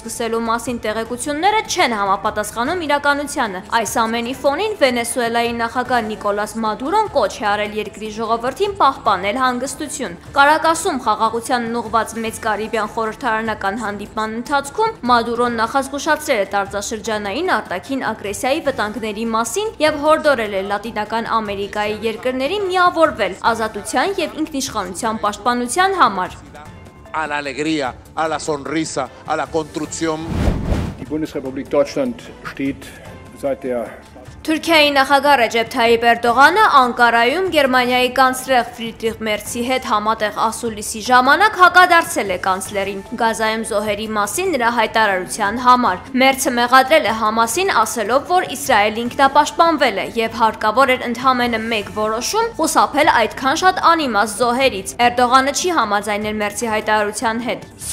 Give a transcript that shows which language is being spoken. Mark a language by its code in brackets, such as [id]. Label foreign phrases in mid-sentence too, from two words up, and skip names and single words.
[hy] սկսելու մասին տեղեկությունները չեն համապատասխանում իրականությանը։ Այս ամենի ֆոնին Վենեսուելայի նախագահ Նիկոլաս Մադուրոն կոչ է արել երկրի ժողովրդին պահպանել հանգստություն։ Կարակասում խաղաղությանն ուղղված մեծ Կարիբյան խորհրդարանական հանդիպման ընթացքում Մադուրոն նախազգուշացրել է տարածաշրջանային արտաքին ագրեսիայի վտանգների մասին եւ հորդորել է Լատինական Ամերիկայի երկրներին միավորվել ազատության եւ ինքնիշխանության պաշտպանության համար։ [es] A la alegría, a la sonrisa, a la construcción. [de] Die Bundesrepublik Deutschland steht seit der [hy] Թուրքիայի նախագահ Ռեջեփ Թայիպ Էրդողանը Անկարայում Գերմանիայի կանցլեր Ֆրիդրիխ Մերցի հետ համատեղ ասուլիսի ժամանակ հակադարձել է կանցլերին Գազայում զոհերի մասին նրա հայտարարության համար։ Մերցը մեղադրել է Համասին, ասելով, որ Իսրայելը ինքնապաշտպանվել է եւ հարկավոր էր ընդհանրապես մեկ որոշում խուսափել այդքան շատ անիմաստ զոհերից։ Էրդողանը չի համաձայնել Մերցի հայտարարության հետ։